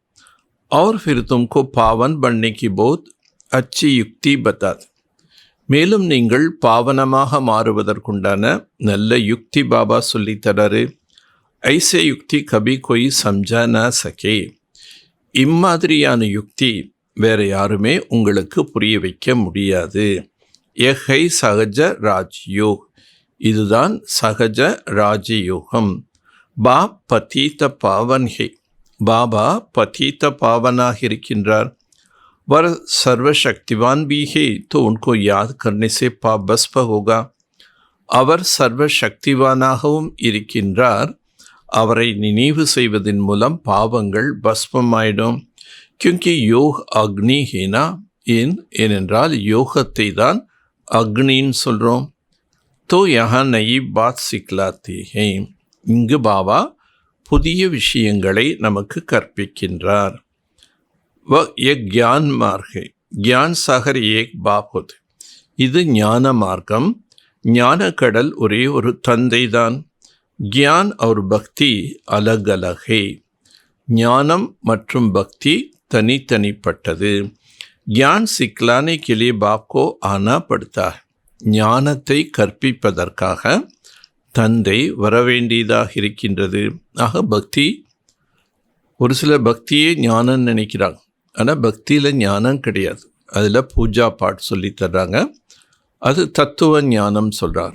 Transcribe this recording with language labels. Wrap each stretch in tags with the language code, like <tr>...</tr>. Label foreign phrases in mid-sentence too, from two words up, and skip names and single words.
<hi>और फिर तुमको पावन बनने की बहुत अच्छी युक्ति बता.</hi> <ta>மேலும் நீங்கள் பாவனமாக மாறுவதற்குண்டான நல்ல யுக்தி பாபா சொல்லித்தராரு.</ta> <hi>ऐसी युक्ति कभी कोई समझा न सके.</hi> <ta>இம்மாதிரியான யுக்தி வேற யாருமே உங்களுக்கு புரிய வைக்க முடியாது.</ta> <hi>यही सहज राजयोग.</hi> <ta>இதுதான் சகஜ ராஜயோகம்.</ta> <hi>बाप पतित पावन है.</hi> <ta>பாபா பதீத பாவனாக இருக்கின்றார்.</ta> <hi>वर सर्वशक्तिवान भी है तो उनको याद करने से पाप भस्म होगा.</hi> <ta>அவர் சர்வசக்திவானாகவும் இருக்கின்றார். அவரை நினைவு செய்வதன் மூலம் பாவங்கள் பஸ்மமாயிடும்.</ta> <hi>क्योंकि योग अग्नि है ना.</hi> <ta>ஏனென்றால் யோகத்தை தான் அக்னின்னு சொல்கிறோம்.</ta> <hi>तो यहाँ नई बात सिखलाते हैं.</hi> <ta>இங்கு பாபா புதிய விஷயங்களை நமக்கு கற்பிக்கின்றார்.</ta> <hi>वह एक ज्ञान मार्ग है. ज्ञान सागर एक बाप होते.</hi> <ta>இது ஞான மார்க்கம். ஞான கடல் ஒரே ஒரு தந்தை தான்.</ta> <hi>ज्ञान और भक्ति अलग अलग है.</hi> <ta>ஞானம் மற்றும் பக்தி தனித்தனிப்பட்டது.</ta> <hi>ज्ञान सिखलाने के लिए बाप को आना पड़ता है.</hi> <ta>ஞானத்தை கற்பிப்பதற்காக தந்தை வரவேண்டியதாக இருக்கின்றது. ஆக பக்தி, ஒரு சில பக்தியே ஞானம்னு நினைக்கிறாங்க. ஆனால் பக்தியில் ஞானம் கிடையாது. அதில்</ta> <hi>पूजा पाठ</hi> <ta>சொல்லி தர்றாங்க, அது தத்துவ ஞானம் சொல்கிறார்.</ta>